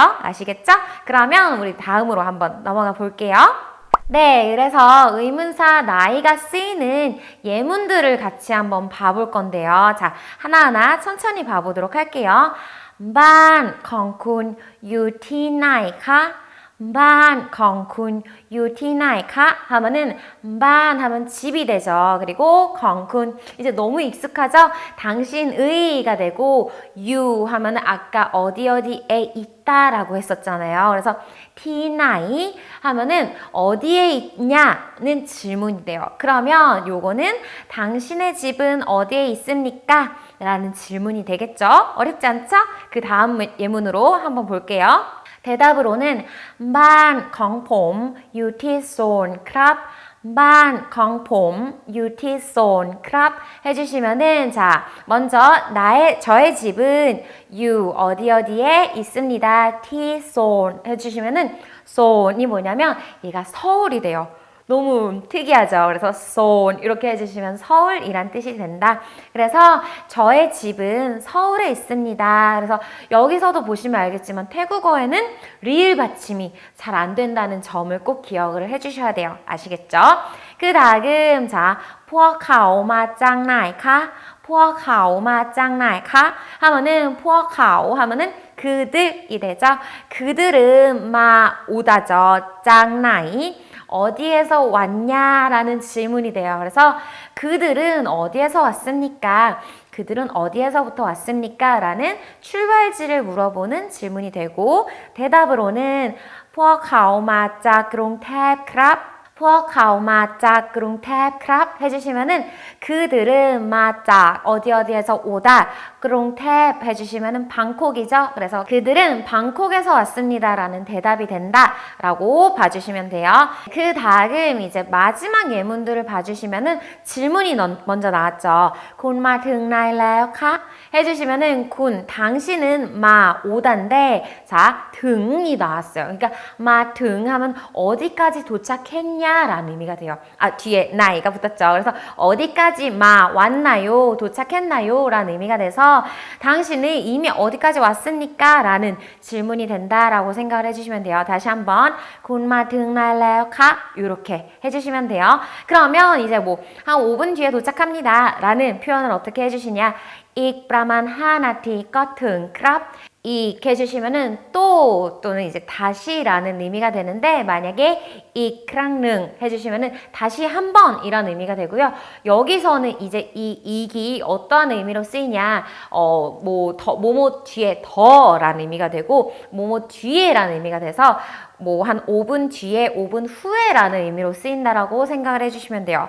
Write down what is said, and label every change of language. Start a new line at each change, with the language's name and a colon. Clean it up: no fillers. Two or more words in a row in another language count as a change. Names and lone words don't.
Korean: 아시겠죠? 그러면 우리 다음으로 한번 넘어가 볼게요. 네, 그래서 의문사 나이가 쓰이는 예문들을 같이 한번 봐볼 건데요. 자, 하나하나 천천히 봐보도록 할게요.
Thai: 반ของคุณอยู่ที่ไหนคะบ้านของคุณอยู่ที่ไหนคะ?
Korean: 하면은 반 하면 집이 되죠. 그리고
Thai: ของคุณ
Korean: 이제 너무 익숙하죠? 당신의가 되고 you 하면은 아까 어디에 있다라고 했었잖아요. 그래서 티나이 하면은 어디에 있냐는 질문이 돼요. 그러면 요거는 당신의 집은 어디에 있습니까? 라는 질문이 되겠죠? 어렵지 않죠? 그 다음 예문으로 한번 볼게요. 대답으로는
Thai: บ้านของผมอยู่ที่โซนครับบ้านของผมอยู่ที่โซนครับ
Korean: 해주시면은 자 먼저 저의 집은 you 어디에 있습니다. T-zone 해주시면은 zone이 뭐냐면 얘가 서울이 돼요. 너무 특이하죠. 그래서 zone 이렇게 해주시면 서울이란 뜻이 된다. 그래서 저의 집은 서울에 있습니다. 그래서 여기서도 보시면 알겠지만 태국어에는 리을 받침이 잘 안 된다는 점을 꼭 기억을 해주셔야 돼요. 아시겠죠? 그 다음 자,
Thai: พวกเขามาจากไหนคะ? พวกเขามาจากไหนคะ?
Korean: 하면은 พวกเขา 하면은 그들이 되죠. 그들은 오다죠.
Thai: จากไหน?
Korean: 어디에서 왔냐라는 질문이 돼요. 그래서 그들은 어디에서 왔습니까? 그들은 어디에서부터 왔습니까? 라는 출발지를 물어보는 질문이 되고 대답으로는
Thai: พวกเขามาจากกรุงเทพครับ. พวกเขามาจากกรุงเทพครับ.
Korean: 해주시면은 그들은 마จาก 어디에서 오다 그롱탭 해주시면은 방콕이죠. 그래서 그들은 방콕에서 왔습니다 라는 대답이 된다 라고 봐주시면 돼요. 그 다음 이제 마지막 예문들을 봐주시면은 질문이 먼저 나왔죠.
Thai: 군มาถึงไหนแล้วคะ?
Korean: 해주시면은 군 당신은 오다인데 자 등이 나왔어요. 그러니까 마ถึง 하면 어디까지 도착했냐 라는 의미가 돼요. 뒤에 나이가 붙었죠. 그래서 어디까지 왔나요? 도착했나요? 라는 의미가 돼서 당신은 이미 어디까지 왔습니까? 라는 질문이 된다라고 생각을 해주시면 돼요. 다시 한번 군
Thai: มาถึงไหนแล้วคะ?
Korean: 이렇게 해주시면 돼요. 그러면 이제 한 5분 뒤에 도착합니다 라는 표현을 어떻게 해주시냐?
Thai: อีกประมาณ5นาทีก็ถึงครับ.
Korean: 이렇게 해주시면은 또는 이제 다시라는 의미가 되는데 만약에 이크랑능 해주시면은 다시 한 번 이런 의미가 되고요. 여기서는 이제 이기 어떠한 의미로 쓰이냐 뭐뭐 뒤에 더라는 의미가 되고 뭐뭐 뒤에라는 의미가 돼서 한 5분 뒤에 5분 후에라는 의미로 쓰인다라고 생각을 해주시면 돼요.